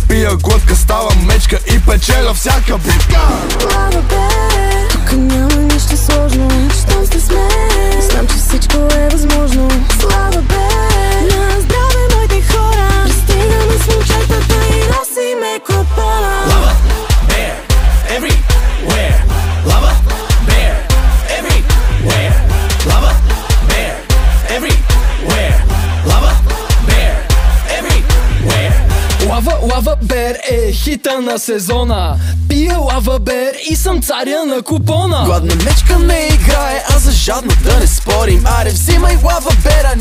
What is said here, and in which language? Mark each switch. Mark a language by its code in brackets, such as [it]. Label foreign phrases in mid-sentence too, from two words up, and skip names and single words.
[bg] Пия глътка, става мечка и печеля всяка битка. Лава Бер, тук няма нищо сложно. Щом сте с мен, знам, че всичко е възможно. Слава Бер, на здраве моите хора. Пристигаме с момчетата и носиме клапана. [en] Lava Bear, everywhere. Lava Bear, everywhere. Lava Bear, everywhere. Lava Bear, everywhere. [bg] Лава Бер е хита на сезона. Пия Лава Бер и съм царя на купона. Гладна мечка ме играе, а за жадно да не спорим. Аре, взимай Лава Бера.